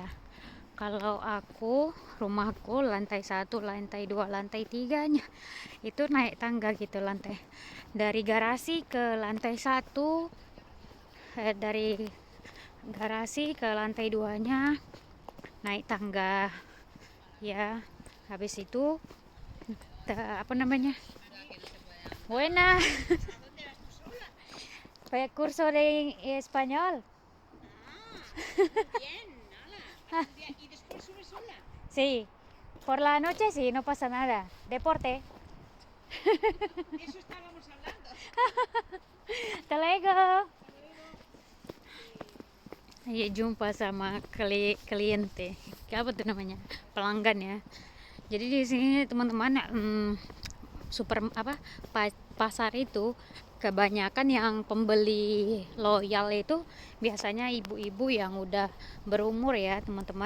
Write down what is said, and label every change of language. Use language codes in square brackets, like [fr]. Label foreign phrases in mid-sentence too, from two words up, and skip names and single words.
[id] Kalau rumahku lantai 1, lantai 2, lantai 3-nya itu naik tangga gitu, lantai dari garasi ke lantai 1, dari garasi ke lantai 2-nya naik tangga ya. Habis itu apa namanya, [es] buena kayak curso de español. ¿Y después subes sola? Sí, por la noche sí, no pasa nada. Deporte. De eso estábamos hablando. Hasta luego. [id] Ya jumpa sama kliente, apa tuh namanya, pelanggan ya. Jadi di sini teman-teman pasar itu kebanyakan yang pembeli loyal itu biasanya ibu-ibu yang udah berumur ya teman-teman.